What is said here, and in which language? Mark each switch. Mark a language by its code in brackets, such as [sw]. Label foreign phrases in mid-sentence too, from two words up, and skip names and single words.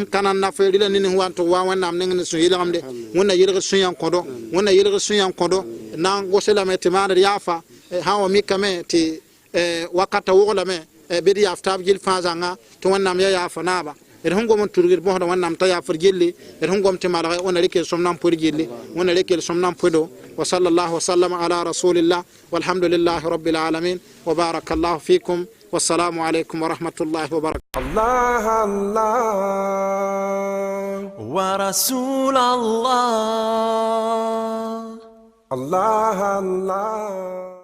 [mos] ka na n nafe rɩla ne ning wa n tɩ wa wẽnnaam ning ne sũ-yɩlgemde wẽnna yɩlgd sũ-yã n kõdo wẽnna yɩlgd sũ-yã n kõdo na n gose lame tɩ maand d yaafa sã n wa mikame tɩ wakata woglame bɩ d yaaf taab gill fãa zãnga tɩ wẽnnaam ya yaafa naaba d sẽn gom n turgd bõsda wẽnnaam t'a yaafr gilli d sẽn gom tɩ malge wẽnna rɩk sõm na n pʋd gilli wẽnna rɩk sõm na n pʋdo wa [ar] صلى الله وسلم على رسول الله والحمد لله رب العالمين وبارك الله فيكم والسلام عليكم ورحمة الله وبركاته الله الله ورسول الله الله الله